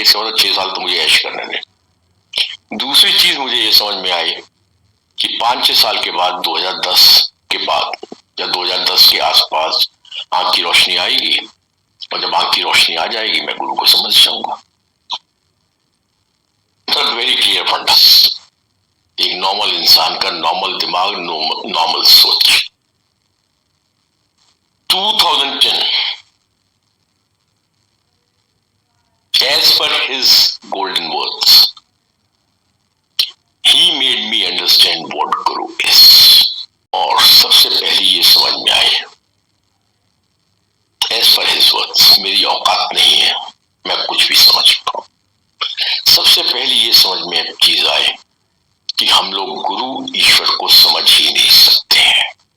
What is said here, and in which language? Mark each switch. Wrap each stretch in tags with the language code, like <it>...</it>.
<hi>इसका मतलब 6 साल तो मुझे ऐश करने दें। दूसरी चीज मुझे ये समझ में आई कि 5-6 साल के बाद 2010 के बाद या 2010 के आसपास आंख की रोशनी आएगी, और जब आंख की रोशनी आ जाएगी मैं गुरु को समझ जाऊंगा। वेरी क्लियर फंडा, एक नॉर्मल इंसान का नॉर्मल दिमाग, नॉर्मल सोच।</hi> <en>2010, as per his golden words, he made me understand what Guru is।</en> <hi>और सबसे पहले ये समझ में आए,</hi> <en>as per his words,</en> <hi>मेरी औकात नहीं है मैं कुछ भी समझ पाऊं। सबसे पहले ये समझ में एक चीज आए कि हम लोग गुरु ईश्वर को समझ ही नहीं सकते हैं।</hi>